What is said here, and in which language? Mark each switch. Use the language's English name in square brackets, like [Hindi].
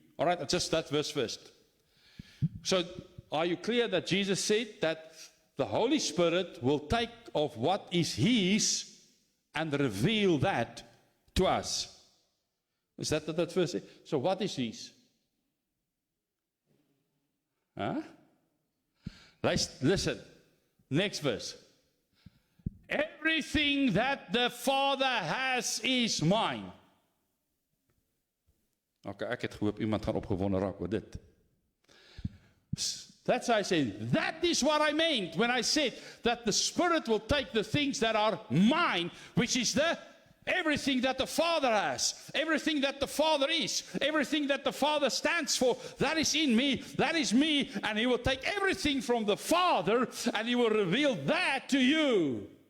[English] All right, just that verse first. So are you clear that Jesus said that the Holy Spirit will take of what is His and reveal that to us? Is that what that verse says? So what is His? Huh? Listen. Next verse. Everything that the Father has is mine. [Afrikaans] Okay, ek het gehoop iemand gaan opgewonde raak oor dit. [English] That's why I say, that is what I meant when I said that the Spirit will take the things that are mine, which is everything that the Father has, everything that the Father is, everything that the Father stands for, that is in me, that is me, and He will take everything from the Father and He will reveal that to you.